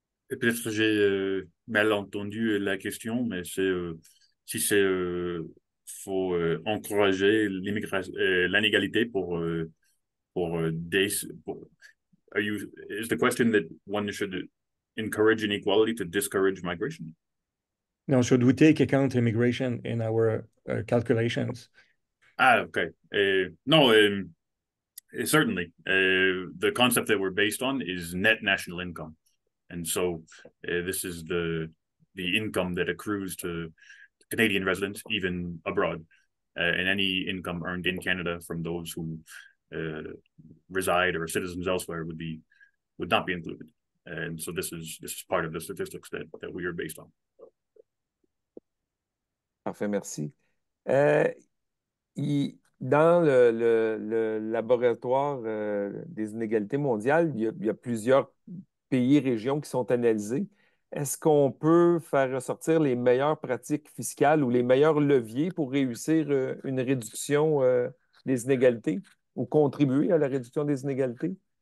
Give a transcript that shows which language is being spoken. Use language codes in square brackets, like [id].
[fr] Et peut-être que j'ai mal entendu la question, mais c'est si c'est faut encourager l'immigration, l'inégalité pour [en] are you is the question that one should encourage inequality to discourage migration? Now, should we take account immigration in our calculations? Ah, okay. No, certainly. The concept that we're based on is net national income. And so this is the income that accrues to Canadian residents, even abroad, and any income earned in Canada from those who reside or are citizens elsewhere would not be included. And so this is part of the statistics that we are based on. [fr] Parfait, merci. Dans le laboratoire des inégalités mondiales, il y a plusieurs pays et régions qui sont analysés. Est-ce qu'on peut faire ressortir les meilleures pratiques fiscales ou les meilleurs leviers pour réussir une réduction des inégalités ou contribuer à la réduction des inégalités?